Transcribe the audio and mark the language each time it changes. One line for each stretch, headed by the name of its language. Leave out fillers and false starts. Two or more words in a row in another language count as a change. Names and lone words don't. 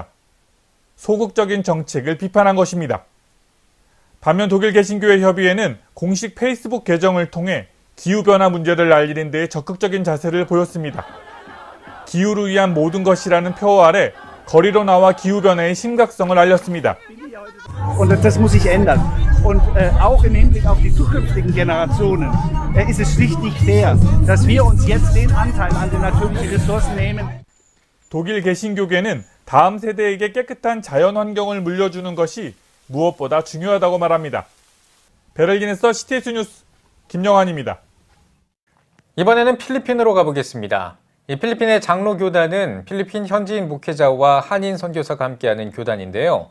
Korean: 소극적인 정책을 비판한 것입니다. 반면 독일 개신교회 협의회는 공식 페이스북 계정을 통해 기후변화 문제를 알리는 데 적극적인 자세를 보였습니다. 기후를 위한 모든 것이라는 표어 아래 거리로 나와 기후변화의 심각성을 알렸습니다.
German: Und das muss sich ändern. Und auch im Hinblick auf die zukünftigen Generationen ist es schlicht nicht fair, dass wir uns jetzt den Anteil an den natürlichen Ressourcen nehmen.
Korean: 독일 개신교계는 다음 세대에게 깨끗한 자연 환경을 물려주는 것이 무엇보다 중요하다고 말합니다. 베를린에서 CTS 뉴스 김영환입니다. 이번에는 필리핀으로 가보겠습니다. 필리핀의 장로교단은 필리핀 현지인 목회자와 한인 선교사가 함께하는 교단인데요.